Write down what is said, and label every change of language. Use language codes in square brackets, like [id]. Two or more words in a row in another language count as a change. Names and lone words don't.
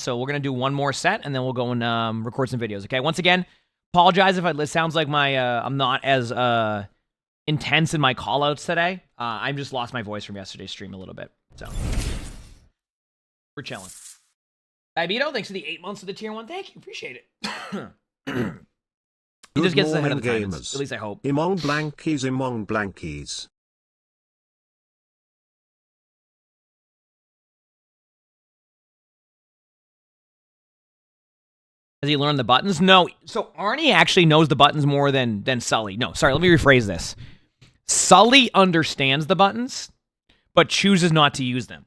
[en] So we're going to do one more set, and then we'll go and record some videos. Okay, once again, apologize if it sounds like I'm not as intense in my call-outs today. I just lost my voice from yesterday's stream a little bit. So we're chilling. Ibito, thanks for the 8 months of the tier 1. Thank you, appreciate it. He just gets us ahead of the time, at least I hope. Emongg blankies, emongg blankies. Has he learned the buttons? No. So Arnie actually knows the buttons more than Sully. No, sorry, let me rephrase this. Sully understands the buttons, but chooses not to use them.